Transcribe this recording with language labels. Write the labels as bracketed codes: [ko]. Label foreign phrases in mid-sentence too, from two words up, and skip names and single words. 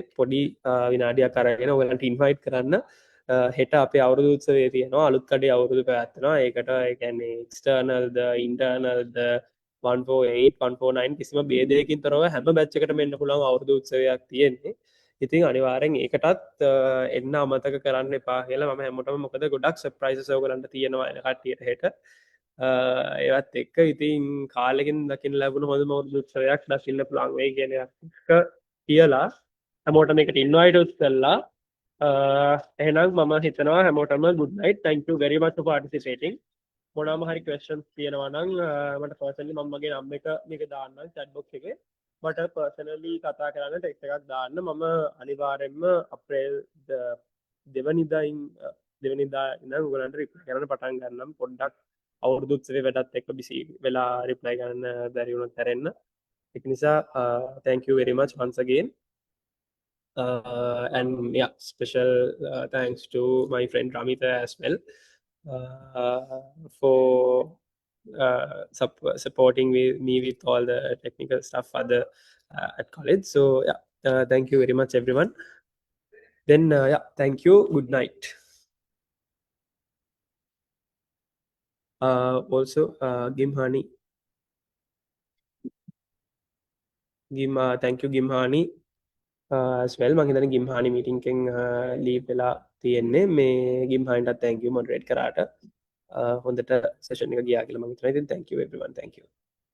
[si] පොඩි විනාඩියක් අරගෙන ඔයගලන්ට ඉන්වයිට් කරන්න හෙට අපේ අවුරුදු උත්සවය තියෙනවා අලුත් කඩේ අවුරුදු පැවැත්වෙනවා ඒකට ඒ කියන්නේ external ද internal ද 148 149 කිසිම ભેදයකින් තොරව හැම බැච් එකටම එන්න පුළුවන් අවුරුදු උත්සවයක් තියෙන්නේ ඉතින් අනිවාර්යෙන් ඒකටත් එන්න අමතක කරන්න එපා කියලා මම හැමෝටම මොකද ගොඩක් සර්ප්‍රයිසස් ඔයගලන්ට තියෙනවා එන කට්ටියට හෙට ඒවත් එක්ක ඉතින් කාලෙකින් දකින්න ලැබුණ හොඳම උත්සවයක් දකින්න පුළුවන් වෙයි කියන එක කියලා හැමෝටම එකට ඉන්වයිට් කරලා එහෙනම් මම හිතනවා හැමෝටම good [en] night thank you very much for participating [si] මොනවාම හරි questions තියෙනවා නම් මට personally මම මගේ නම් එක මේක දාන්නම් [en] chat box [si] එකේ මට personally කතා කරන්න text එකක් දාන්න මම අනිවාර්යෙන්ම අප්‍රේල් 2 වෙනිදා ඉඳන් ඔයගලන්ට reply කරන්න පටන් ගන්නම් පොඩ්ඩක් අවුරුදු උත්සවයේ වැඩත් එක්ක බිසි වෙලා reply කරන්න බැරි වුණොත් හැරෙන්න ඒක නිසා [en] thank you very much once again and yeah special thanks to my friend Ramita as well for supporting me with all the technical stuff at college so yeah thank you very much everyone then yeah thank you good night also Gimhani thank you Gimhani as well [si] මම හිතන්නේ Gimhani meeting එකෙන් leave වෙලා තියෙන්නේ මේ Gimhaniට [en] thank you moderate [si] කරාට හොඳට session එක ගියා කියලා මම හිතනවා ඉතින් [en] thank you everyone thank you